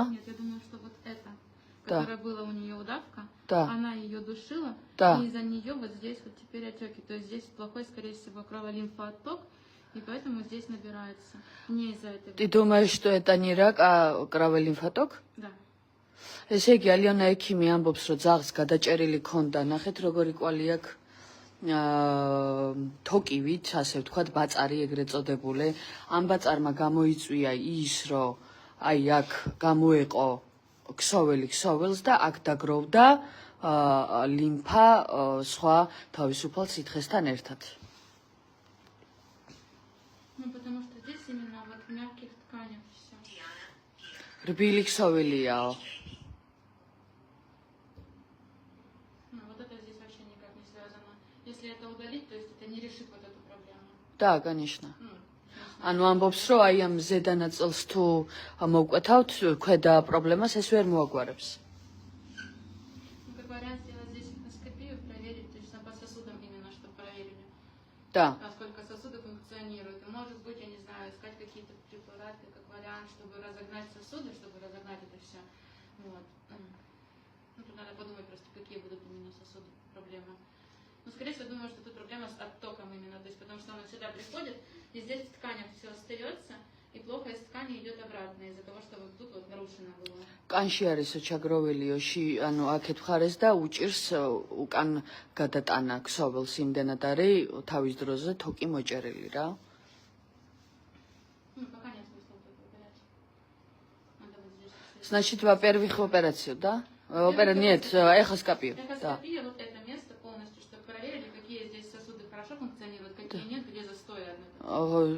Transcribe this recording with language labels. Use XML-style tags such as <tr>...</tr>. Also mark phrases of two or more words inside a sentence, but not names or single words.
<ru>Нет, я думаю, что вот это, которая была у нее удавка, да. Она ее душила, да. И из-за нее вот здесь вот теперь отеки. То есть здесь плохой, скорее всего, кроволимфоотток, и поэтому здесь набирается. Не из-за этого. Ты думаешь, что это не рак, а кроволимфоток? Да.</ru> <ka>ესე იგი ალიონა ექიმი ამბობს, რომ ძაღლს გადაჭერილი ქონდა, ნახეთ როგორი კვალი აქვს თოკივით, ასე ვთქვათ, ბაწარი ეგრეთ წოდებული. ამ ბაწარმა გამოიწვია ის, რომ აი აქ გამოეყო ქსოველს და აქ დაგროვდა ლიმფა სხვა თავისუფალ სითხესთან ერთად.</ka> <ru>Ну, потому что здесь именно вот в мягких тканях все.</ru> <ka>რბილი ქსოველიაო.</ka> <ru>Если это удалить, то есть это не решит вот эту проблему. Да, конечно.</ru> <ka>ანუ ამბობს, რომ აი ამ ზედა ნაწილს თუ მოვკვეთავთ, ქვედა პრობლემას ეს ვერ მოაგვარებს.</ka> <ru>Ну, как вариант сделать здесь эндоскопию, проверить, то есть по сосудам именно, что проверили. Да. Насколько сосуды функционируют. И может быть, я не знаю, искать какие-то препараты, как вариант, чтобы разогнать сосуды, чтобы разогнать это все. Вот. Ну, тут надо подумать просто, какие будут именно сосуды проблемы. Ну, скорее всего, думаю, что тут проблема с оттоком именно, то есть потому что она сюда приходит, И здесь в тканях все остается, и плохость ткани идет обратно из-за того, что вот тут вот нарушено было.</ru> <ka>კანში არის ჩაგროვილიოში, ანუ აქეთ მხარეს და უჭირს უკან გადატანა ქსოვილს იმდენად არის თავის დროზე თოკი მოჭერილი რა.</ka> <ru>Пока нет смысла вот эту операцию. Надо вот здесь. Значит, во-первых, операцию, да? Нет, эхоскопию. Да. Эхоскопия, вот это место полностью, чтобы проверили, какие здесь сосуды хорошо функционируют, какие нет, где застой одно.</ru>